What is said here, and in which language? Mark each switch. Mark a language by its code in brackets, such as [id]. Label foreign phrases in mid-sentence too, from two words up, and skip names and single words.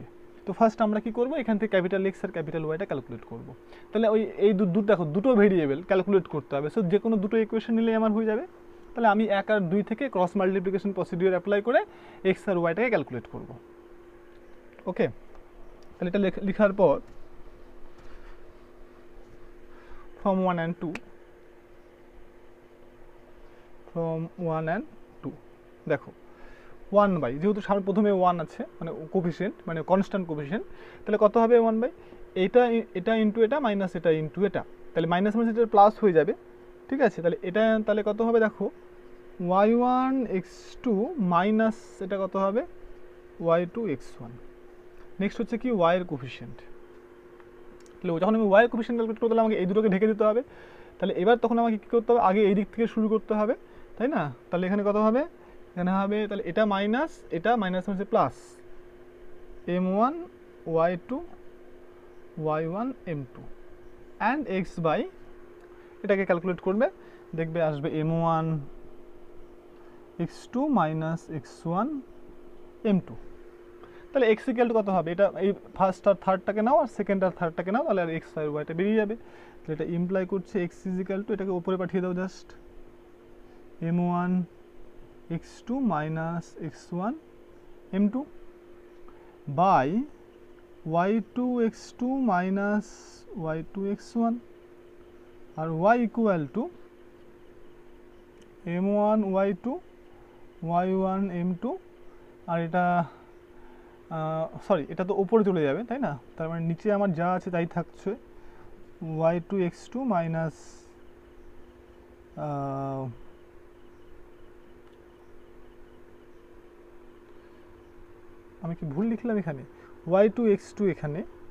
[bn] তো ফার্স্ট আমরা কি করব, এখান থেকে [en] capital X [bn] আর [en] capital Y [bn] ক্যালকুলেট করব। তাহলে এই দেখো দুটো ভেরিয়েবল ক্যালকুলেট করতে হবে, সো যে কোনো দুটো ইকুয়েশন নিলেই আমার হয়ে যাবে। তাহলে আমি 1 আর 2 থেকে [en] cross multiplication procedure apply [bn] করে এক্স আর ওয়াইটাকে ক্যালকুলেট করব। ওকে, তাহলে এটা লেখার পর [en] from 1 and 2, from 1 and 2 [bn] দেখো 1 বাই, যেহেতু সামনে প্রথমে 1 আছে মানে কোফিশিয়েন্ট মানে [en] constant coefficient, [bn] তাহলে কত হবে 1 বাই এটা ইন্টু এটা মাইনাস এটা ইন্টু এটা, তাহলে মাইনাস মাইনাস এটা প্লাস হয়ে যাবে। ঠিক আছে, তাহলে এটা তাহলে কত হবে দেখো y1 x2 মাইনাস এটা কত হবে y2 x1। নেক্সট হচ্ছে কি y এর কোফিশিয়েন্ট, তাহলে যখন আমি [en] y coefficient calculate [bn] করতে, আমাকে এই দুটোকে ঢেকে দিতে হবে। তাহলে এবার তখন আমাকে কী করতে হবে, আগে এই দিক থেকে শুরু করতে হবে, তাই না? তাহলে এখানে কত হবে, এখানে হবে তাহলে এটা মাইনাস মাইনাস প্লাস m1 y2 y1 m2 [en] and x by, [bn] এটাকে ক্যালকুলেট করবে, দেখবে আসবে m1 x2 মাইনাস x1 m2। তাহলে [en] x equal to [bn] কত হবে, এটা এই ফার্স্ট আর থার্ডটাকে নাও আর সেকেন্ড আর থার্ডটাকে নাও, তাহলে আর এক্স আর ওয়াইটা বেরিয়ে যাবে। তাহলে এটা ইমপ্লাই করছে [en] x is equal to, [bn] এটাকে উপরে পাঠিয়ে দাও জাস্ট m1 x2 মাইনাস x1 m2 বাই y2 x2 মাইনাস y2 x1 আর [en] y equal to [bn] m1 y2 y1 m2, আর এটা সরি এটা তো উপরে চলে যাবে তাই না, তার মানে নিচে আমার যা আছে তাই থাকছে y2 x2 মাইনাস আমি কি ভুল লিখলাম এখানে, y2 x2 এখানে,